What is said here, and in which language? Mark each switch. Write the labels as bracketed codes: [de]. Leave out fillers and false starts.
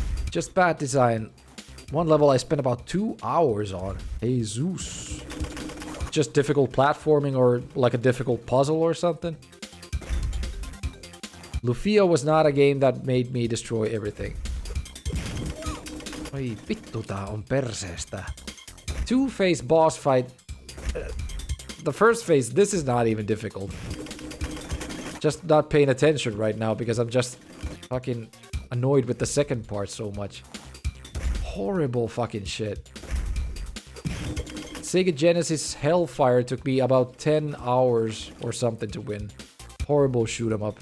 [en] Just bad design. One level I spent about 2 hours on. Jesus. Just difficult platforming or like a difficult puzzle or something. Lufia was not a game that made me destroy everything. [fi] Oi vittu tää on perseestä. [en] 2-phase boss fight. The first phase, this is not even difficult. Just not paying attention right now because I'm just fucking annoyed with the second part so much. Horrible fucking shit. Sega Genesis Hellfire took me about 10 hours or something to win. Horrible shoot 'em up.